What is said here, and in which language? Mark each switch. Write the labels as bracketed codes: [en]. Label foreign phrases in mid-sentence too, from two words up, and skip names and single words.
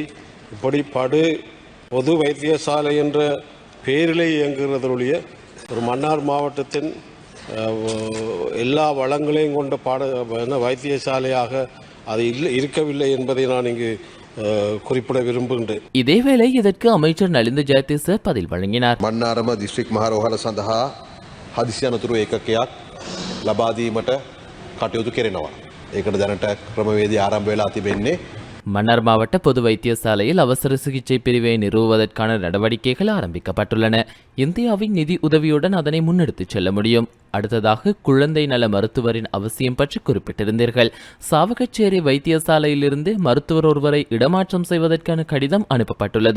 [ta] இப்படி பொது வைத்தியசாலை என்ற பெயரிலே இயங்குகிறதுடைய ஒரு மன்னார் மாவட்டத்தின் எல்லா வளங்களையும் கொண்ட வைத்தியசாலையாக அது இருக்கவில்லை என்பதை நான் இங்கு குறிப்பிட விரும்புகின்றேன். இதேவேளை இதற்கு அமைச்சர் நலிந்த ஜெயதிச பதில் வழங்கினார். [si] මන්නාරම දිස්ත්‍රික් මහ රෝහල සඳහා හදිසි අනතුරු ඒකකයක් ලබා දීමට කටයුතු කෙරෙනවා. ඒකට දැනට ක්‍රමවේදී ආරම්භ වෙලා තිබෙන්නේ. [ta] மன்னார் மாவட்ட பொது வைத்தியசாலையில் அவசர சிகிச்சை பிரிவை நிறுவுவதற்கான நடவடிக்கைகள் ஆரம்பிக்கப்பட்டுள்ளன. இந்தியாவின் நிதி உதவியுடன் அதனை முன்னெடுத்துச் செல்ல முடியும். அடுத்ததாக குழந்தை நல மருத்துவரின் அவசியம் பற்றி குறிப்பிட்டிருந்தீர்கள். சாவகச்சேரி வைத்தியசாலையிலிருந்து மருத்துவர் ஒருவரை இடமாற்றம் செய்வதற்கான கடிதம் அனுப்பப்பட்டுள்ளது.